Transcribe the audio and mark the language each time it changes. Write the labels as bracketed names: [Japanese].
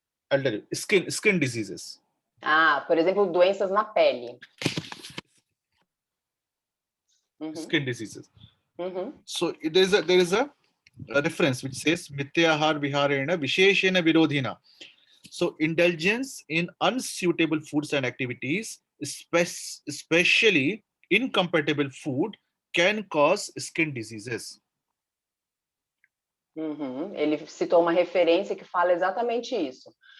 [English] I'll tell you, skin diseases. [Portuguese] Ah, por exemplo, doenças na pele. Uhum. [English] Skin diseases. Uhum. So there is a reference which says [Sanskrit] Mityahar viharena visheshena virodhina. [English] So indulgence in unsuitable foods and activities, especially incompatible food, can cause skin diseases. Uhum. [Portuguese] Ele citou uma referência que fala exatamente isso.